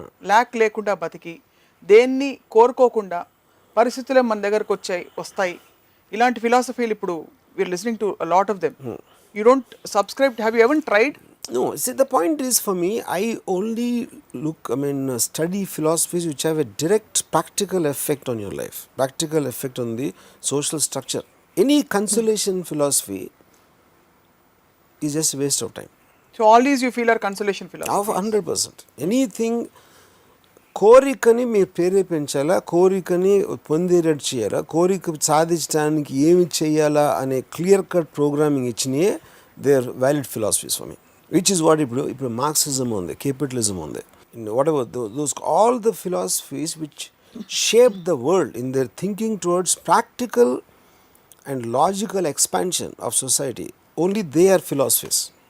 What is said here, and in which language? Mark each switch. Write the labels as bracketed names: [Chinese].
[Telugu] ల్యాక్ లేకుండా బతికి దేన్ని కోరుకోకుండా పరిస్థితులే మన దగ్గరకు వస్తాయి. ఇలాంటి ఫిలాసఫీలు ఇప్పుడు [English] We are listening to a lot of them. You don't subscribe, have you ever tried? No, see, the point is for me, I only study philosophies which have a direct practical effect on your life, practical effect on the social structure. Any consolation philosophy is just a waste of time. So all these you feel are consolation philosophies? 100%. Anything [Telugu] కోరికని మీరు ప్రేరేపించాలా, కోరికని పొందేటట్టు చేయాలా, కోరిక సాధించడానికి ఏమి చేయాలా అనే clear cut programming ఇచ్చినాయే [English] They are valid philosophies for me. Which is what [Telugu] ఇప్పుడు మార్క్సిజం ఉంది, క్యాపిటలిజం ఉంది, [English] Whatever those all the philosophies which shape the world in their thinking towards practical and logical expansion of society, only they are philosophies.